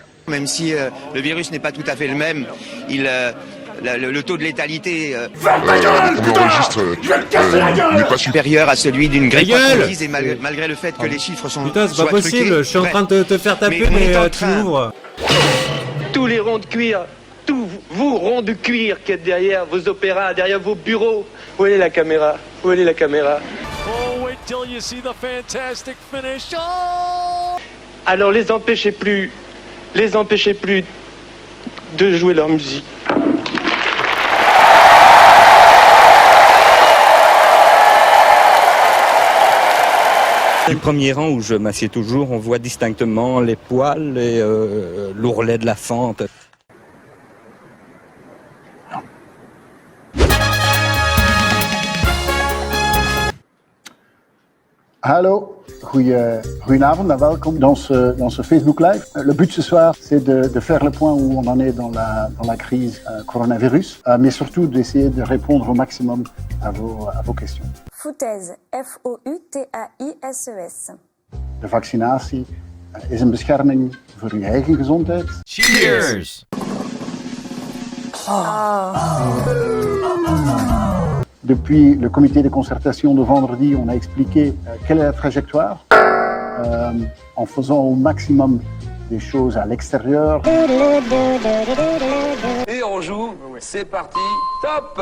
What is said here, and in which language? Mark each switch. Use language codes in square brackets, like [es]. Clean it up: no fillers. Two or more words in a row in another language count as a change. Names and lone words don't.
[fr] Même si le virus n'est pas tout à fait le même, le taux de létalité n'est pas supérieur à celui d'une grippe infectieuse et malgré le fait que les chiffres sont Putain, c'est pas possible, je suis en train de te faire taper mais tu m'ouvres. Tous les ronds de cuir, tous vous ronds de cuir qui êtes derrière vos opéras, derrière vos bureaux. Où est la caméra? Où est la caméra? [en] Oh, wait till you see the fantastic finish. Oh! [fr] Alors les empêchez plus de jouer leur musique. Du premier rang où je m'assieds toujours, on voit distinctement les poils et l'ourlet de la fente. [nl] Hallo, goedenavond en welkom [fr] dans ce [nl] Facebook Live. [fr] Le but ce soir, c'est de faire le point où on en est dans la crise coronavirus, mais surtout d'essayer de répondre au maximum à vos questions. Foutaise, F-O-U-T-A-I-S-E-S. [nl] De vaccinatie is een bescherming voor uw eigen gezondheid. [fr] Cheers! Depuis le comité de concertation de vendredi, on a expliqué quelle est la trajectoire en faisant au maximum des choses à l'extérieur. Et on joue, c'est parti, top!